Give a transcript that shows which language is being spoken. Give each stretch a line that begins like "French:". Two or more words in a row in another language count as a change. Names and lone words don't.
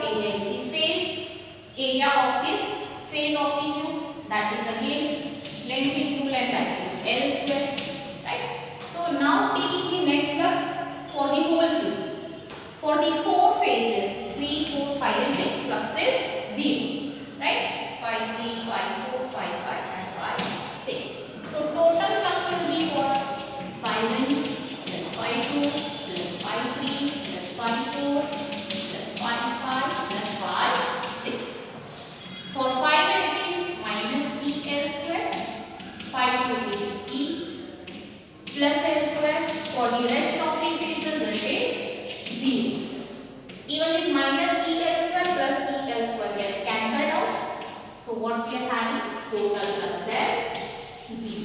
English: Area is the phase area of this phase of the cube, that is again length into length, that is L square, right? So now taking the net flux for the whole cube. For the 4 phases 3, 4, 5 and 6, flux is 0, right? Phi 3, phi 4, phi 5 and phi 6. So total flux will be what? Phi 1 plus phi 2 plus phi 3 plus phi 4 plus phi 5 plus phi 6. For phi 1 it is minus E L square, phi 2 it is E plus L square. For the rest of the phases it is 0. Even this minus E L square plus E L square gets cancelled out. So what we are having? Total flux as 0.